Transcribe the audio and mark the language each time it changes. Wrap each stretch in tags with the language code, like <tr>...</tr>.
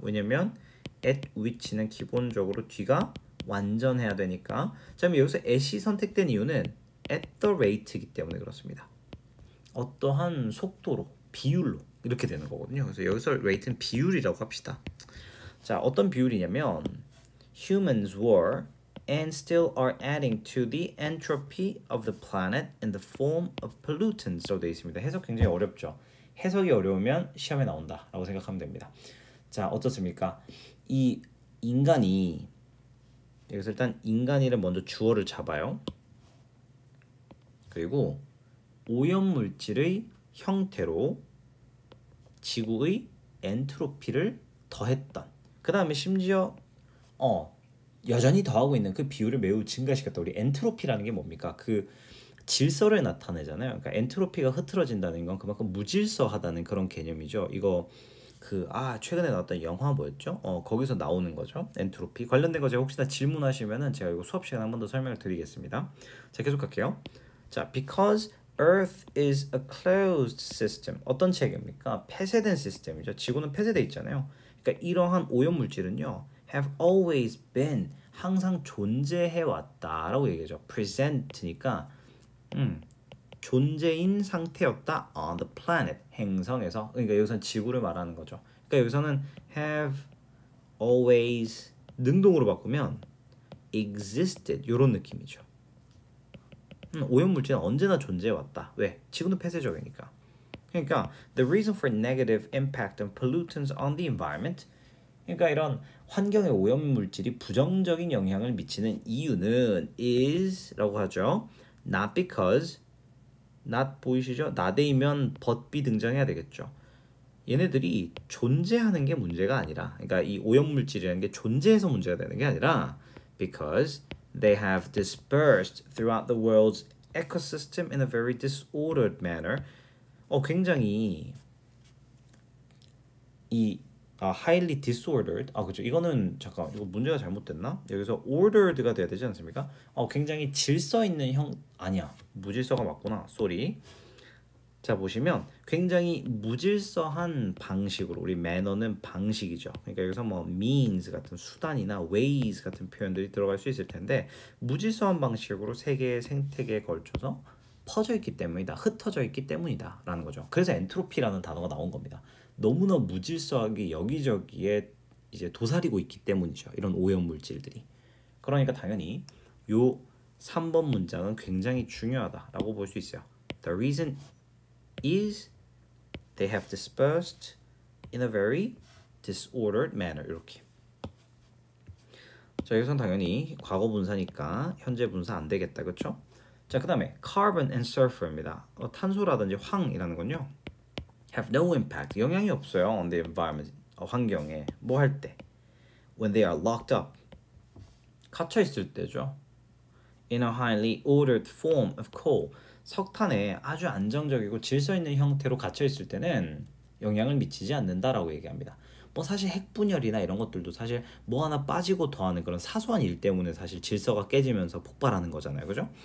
<ko>왜냐면 at which는 기본적으로 뒤가 완전해야 되니까. 자, 그럼 여기서 at이 선택된 이유는 at the rate이기 때문에 그렇습니다. 어떠한 속도로, 비율로 이렇게 되는 거거든요. 그래서 여기서 rate는 비율이라고 합시다. 자, 어떤 비율이냐면</ko> <en>humans were and still are adding to the entropy of the planet in the form of pollutants.</en> <ko>라고 되어 있습니다. 해석 굉장히 어렵죠. 해석이 어려우면 시험에 나온다 라고 생각하면 됩니다. 자, 어떻습니까? 이 인간이 여기서 일단 인간이를 먼저 주어를 잡아요. 그리고 오염물질의 형태로 지구의 엔트로피를 더했던, 그 다음에 심지어 여전히 더하고 있는 그 비율을 매우 증가시켰다. 우리 엔트로피라는 게 뭡니까? 그 질서를 나타내잖아요. 그러니까 엔트로피가 흐트러진다는 건 그만큼 무질서하다는 그런 개념이죠. 이거 최근에 나왔던 영화 뭐였죠? 거기서 나오는 거죠. 엔트로피 관련된 거 제가 혹시나 질문하시면은 제가 이거 수업 시간에 한 번 더 설명을 드리겠습니다. 자, 계속 갈게요.</ko> <en>자, because Earth is a closed system.</en> <ko>어떤 체계입니까? 폐쇄된 시스템이죠. 지구는 폐쇄돼 있잖아요. 그러니까 이러한 오염 물질은요,</ko> <en>have always been,</en> <ko>항상 존재해 왔다라고 얘기하죠. present니까 존재인 상태였다</ko> <en>on the planet,</en> <ko>행성에서. 그러니까 여기서는 지구를 말하는 거죠. 그러니까 여기서는</ko> <en>have always</en> <ko>능동으로 바꾸면 existed 이런 느낌이죠. 오염물질은 언제나 존재해왔다. 왜? 지구는 폐쇄적이니까. 그러니까</ko> <en>the reason for negative impact of pollutants on the environment,</en> <ko>그러니까 이런 환경에 오염물질이 부정적인 영향을 미치는 이유는 is라고 하죠. not because, not 보이시죠? not이면 but 등장해야 되겠죠. 얘네들이 존재하는 게 문제가 아니라, 그러니까 이 오염물질이라는 게 존재해서 문제가 되는 게 아니라</ko> <en>because they have dispersed throughout the world's ecosystem in a very disordered manner.</en> <ko>굉장히</ko> <en>highly disordered.</en> <ko>그죠. 이거는 잠깐, 이거 문제가 잘못됐나? 여기서 ordered가 돼야 되지 않습니까? 굉장히 질서 있는 아니야. 무질서가 맞구나. 쏘리. 자, 보시면 굉장히 무질서한 방식으로, 우리 매너는 방식이죠. 그러니까 여기서 뭐 means 같은 수단이나 ways 같은 표현들이 들어갈 수 있을 텐데, 무질서한 방식으로 세계의 생태계에 걸쳐서 퍼져 있기 때문이다. 흩어져 있기 때문이다 라는 거죠. 그래서 엔트로피라는 단어가 나온 겁니다. 너무나 무질서하게 여기저기에 이제 도사리고 있기 때문이죠. 이런 오염 물질들이. 그러니까 당연히 요 3번 문장은 굉장히 중요하다라고 볼 수 있어요.</ko> <en>The reason is they have dispersed in a very disordered manner.</en> <ko>이렇게. 자, 여기서는 당연히 과거 분사니까 현재 분사 안 되겠다. 그렇죠? 자, 그다음에 carbon and sulfur입니다. 탄소라든지 황이라는 건요,</ko> <en>have no impact,</en> <ko>영향이 없어요</ko> <en>on the environment,</en> <ko>환경에. 뭐 할 때?</ko> <en>when they are locked up,</en> <ko>갇혀 있을 때죠.</ko> <en>in a highly ordered form of coal,</en> <ko>석탄에 아주 안정적이고 질서 있는 형태로 갇혀 있을 때는 영향을 미치지 않는다라고 얘기합니다. 뭐 사실 핵분열이나 이런 것들도 사실 뭐 하나 빠지고 더하는 그런 사소한 일 때문에 사실 질서가 깨지면서 폭발하는 거잖아요. 그죠?</ko>